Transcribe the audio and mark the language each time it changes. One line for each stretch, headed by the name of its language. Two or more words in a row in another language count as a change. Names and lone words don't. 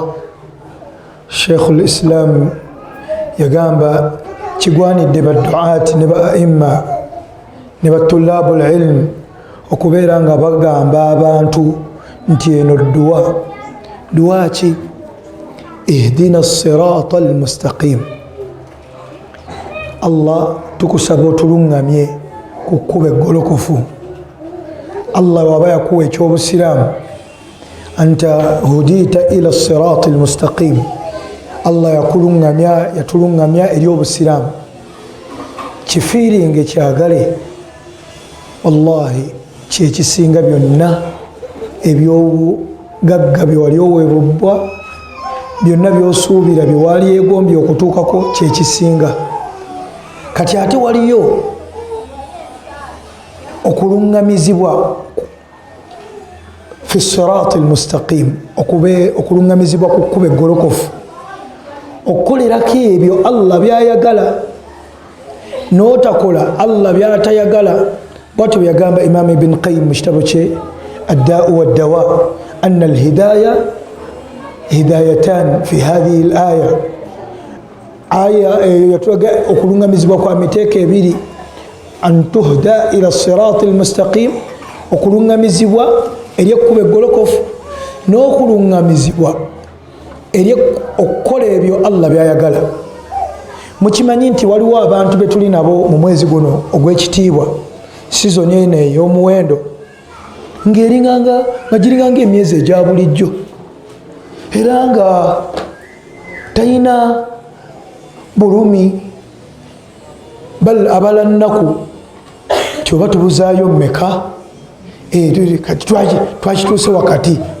Ganda: Sheikhul Islam yagamba kigwanidde badduaati ne ba aimma ne batulabul ilm okubeera nga bagamba abantu nti eno duwa ki?
Arabic: اهدنا الصراط المستقيم.
Ganda: Allah tukusaba otulungamye ku kkuba eggolokofu. Allah waba yakuwa ekyobusiraamu,
Arabic: أن تهدى إلى الصراط المستقيم,
Ganda: Allah yatulungamya eri obusiraamu. kifiiringe kyagale, wallahi kyekisinga byonna ebyobugagga byewali oweebubbwa, byonna byosuubira byewali yeegombye okutuukako kyekisinga. kati ate waliyo okulungamizibwa
Arabic: في الصراط المستقيم,
Ganda: okulungamizibwa ku kkuba eggolokofu, okukolerako ebyo Allah byayagala n'otakola Allah byatayagala. Bwatyo yagamba Imam Ibn Qayyim mu kitabo kye Ad-Da'u wad-Dawa
Arabic: أن الهداية هدايتان في هذه الآية
Ganda: yatwaga okulungamizibwa kwa miteeko ebiri,
Arabic: أن تهدى إلى الصراط المستقيم,
Ganda: okulungamizibwa eri ekkuba eggolokofu, n'okulungamizibwa eri okukola ebyo Allah byayagala. Mukimanyi nti waliwo abantu betuli nabo mu mwezi guno ogw'ekitiibwa, sizoni eno ey'omuwendo, ng'eringanga giringanga emyezi egya bulijjo, era nga talina bulumi abala nnaku ti oba tubuzaayo mmeka, twakituuse wakati.